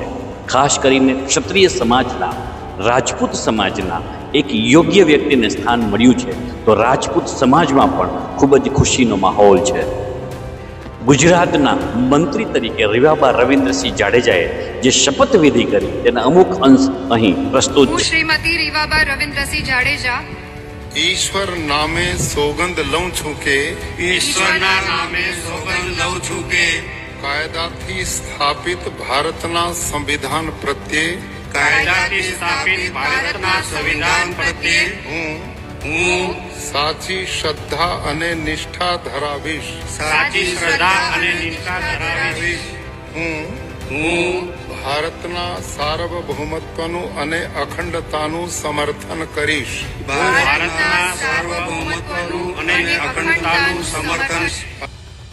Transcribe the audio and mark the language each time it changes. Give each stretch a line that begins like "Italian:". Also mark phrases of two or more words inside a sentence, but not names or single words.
Gujarati: ખાસ કરીને ક્ષત્રિય સમાજના, રાજપૂત સમાજના એક યોગ્ય વ્યક્તિને સ્થાન મળ્યું છે તો રાજપૂત સમાજમાં પણ ખૂબ જ ખુશીનો માહોલ છે. ગુજરાતના મંત્રી તરીકે રેવાબા રવિન્દ્રસિંહ જાડેજાએ જે શપથવિધિ કરી તેના અમુક અંશ અહીં પ્રસ્તુત હું છે. શ્રીમતી રેવાબા રવિન્દ્રસિંહ જાડેજા ઈશ્વર નામે સોગંદ લઉં છું કે ઈશ્વરના નામે સોગંદ લઉં છું કે કાયદાથી સ્થાપિત ભારતના સંવિધાન પ્રત્યે કાયદાથી સ્થાપિત ભારતના સંવિધાન પ્રત્યે હું સાચી શ્રદ્ધા અને નિષ્ઠા ધરાવીશ. સાચી શ્રદ્ધા અને નિષ્ઠા ધરાવીશ. હું ભારતના સાર્વભૌમત્વનું અને અખંડતાનું સમર્થન કરીશ. ભારતના સાર્વભૌમત્વનું અને અખંડતાનું સમર્થન